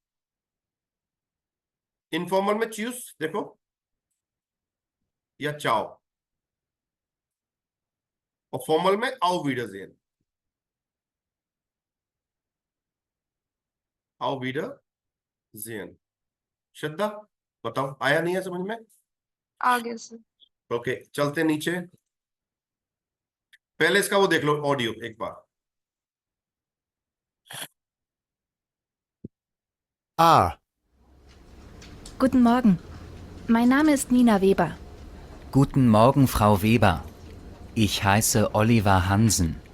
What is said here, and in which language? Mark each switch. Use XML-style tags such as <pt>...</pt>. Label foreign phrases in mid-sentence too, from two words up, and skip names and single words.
<hi>इनफॉर्मल में चूस देखो या चाओ, और फॉर्मल में</hi> <de>auf Wiedersehen, auf Wiedersehen.</de> <hi>श्रद्धा बताओ, आया नहीं है समझ में? आगे सर। ओके, चलते नीचे, पहले इसका वो देख लो ऑडियो एक बार।</hi> <de>A. Guten Morgen. Mein Name ist Nina Weber. Guten Morgen, Frau Weber. Ich heiße Oliver Hansen.</de>